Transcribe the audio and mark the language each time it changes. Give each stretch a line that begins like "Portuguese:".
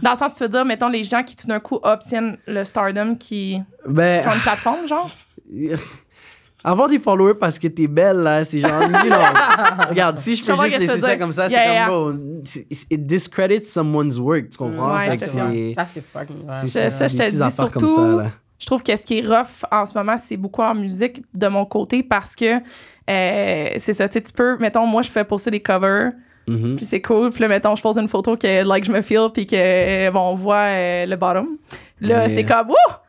French: Dans le sens, tu veux dire, mettons, les gens qui, tout d'un coup, obtiennent le stardom qui ont une plateforme, genre? Avoir des followers parce que t'es belle, là, c'est genre... regarde, si je peux juste laisser ça comme ça, c'est comme...
English: It discredits someone's work,
French: tu comprends? Ouais, ça, c'est fucking... Ça, je te dis surtout... Comme ça, là. Je trouve que ce qui est rough en ce moment, c'est beaucoup en musique de mon côté parce que c'est ça, tu peux... Mettons, moi, je fais poster des covers... Puis c'est cool. Puis là, mettons, je pose une photo que, je me feel, puis que, bon, on voit le bottom. Là, c'est comme, wouh!